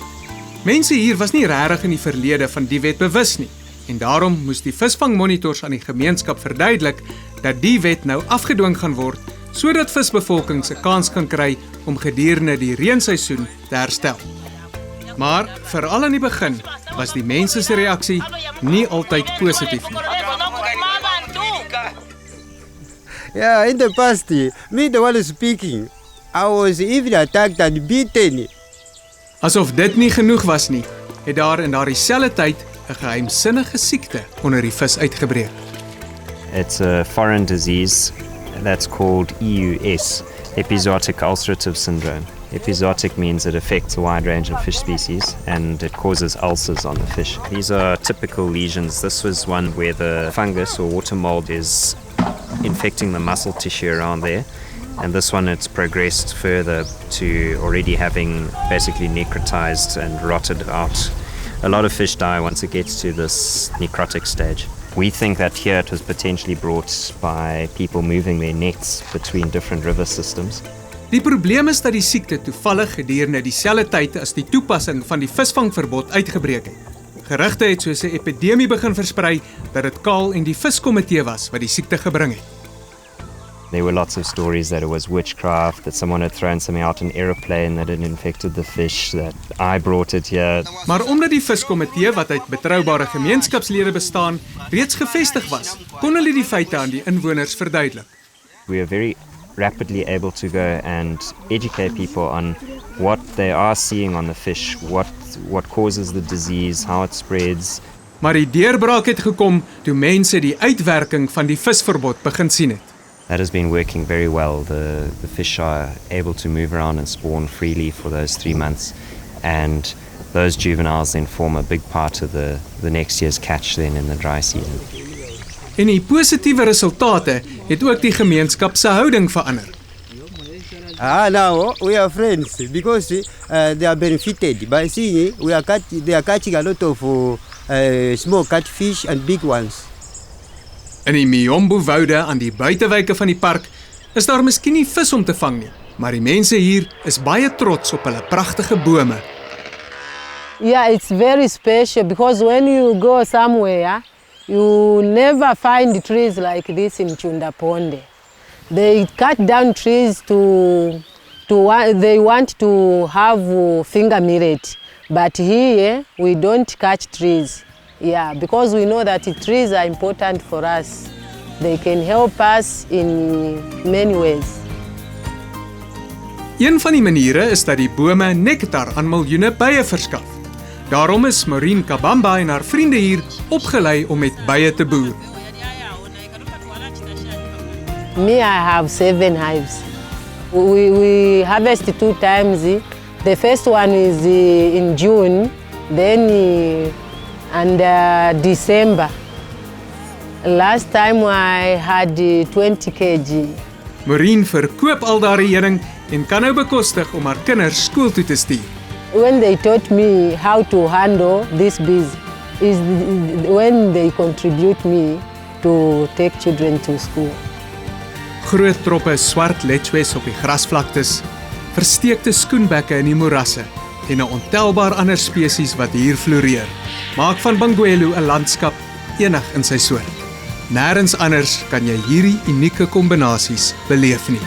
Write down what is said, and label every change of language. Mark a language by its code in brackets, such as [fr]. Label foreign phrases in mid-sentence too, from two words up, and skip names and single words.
[af] Mense hier was nie regtig in die verlede van die wet bewus nie en daarom moes die visvangmonitors aan die gemeenskap verduidelik dat die wet nou afgedwing gaan word sodat visbevolking 'n kans kan kry om gedurende die reenseisoen te herstel. Maar veral aan die begin was die mense se reaksie nie altyd positief nie. [en] Yeah, in the past, me the one speaking, I was even attacked and beaten. [af] Asof dit nie genoeg was nie, het daar in daardie selfde tyd 'n geheimsinnige siekte onder die vis uitgebreek. [en] It's a foreign disease that's called EUS, epizootic ulcerative syndrome. Epizootic means it affects a wide range of fish species and it causes ulcers on the fish. These are typical lesions. This was one where the fungus or water mold is infecting the muscle tissue around there, and this one it's progressed further to already having basically necrotized and rotted out. A lot of fish die once it gets to this necrotic stage. We think that here it was potentially brought by people moving their nets between different river systems. [af] Die probleem is dat die siekte toevallig gedurende dieselfde tyd as die toepassing van die visvangverbod uitgebreek het. Gerugte het soos 'n epidemie begin versprei dat dit Kaal en die viskomitee was wat die siekte gebring het. [en] There were lots of stories that it was witchcraft, that someone had thrown something out an aeroplane that had infected the fish, that I brought it here. [af] Maar omdat die viskomitee wat uit betroubare gemeenskapslede bestaan, reeds gevestig was, kon hulle die feite aan die inwoners verduidelik. [en] We are very rapidly able to go and educate people on what they are seeing on the fish, what causes the disease, how it spreads. [af] Maar die deurbraak het gekom toe mense die uitwerking van die visverbod begin sien het. [en] That has been working very well. The fish are able to move around and spawn freely for those 3 months, and those juveniles then form a big part of the next year's catch then in the dry season. [af] En die positiewe resultate het ook die gemeenskap se houding verander. [en] Now we are friends because they are benefited by seeing they are catching a lot of small catfish and big ones. [af] In die Miombo-woude aan die buitewyke van die park is daar miskien nie vis om te vang nie, maar die mense hier is baie trots op hulle pragtige bome. [en] Yeah, it's very special because when you go somewhere, you never find trees like this in Chindaponde. They cut down trees they want to have finger millet, but here we don't cut trees. Yeah, because we know that trees are important for us. They can help us in many ways. [af] Een van die maniere is dat die bome nektar aan miljoene bye verskaf. Daarom is Maureen Kabamba en haar vriende hier opgelei om met bye te boer. [en] Me, I have 7 hives. We harvest 2 times. The first one is in June, then and December. Last time I had 20 kg. [af] Maureen verkoop al daardie heuning en kan nou bekostig om haar kinders skool toe te stuur. [en] When they taught me how to handle this bees, is when they contribute me to take children to school. [af] Groot troppe swart lechwes op die grasvlaktes, versteekte skoenbekke in die moerasse en 'n ontelbaar ander spesies wat hier floreer, maak van Bangweulu 'n landskap enig in sy soort. Nêrens anders kan jy hierdie unieke kombinasies beleef nie.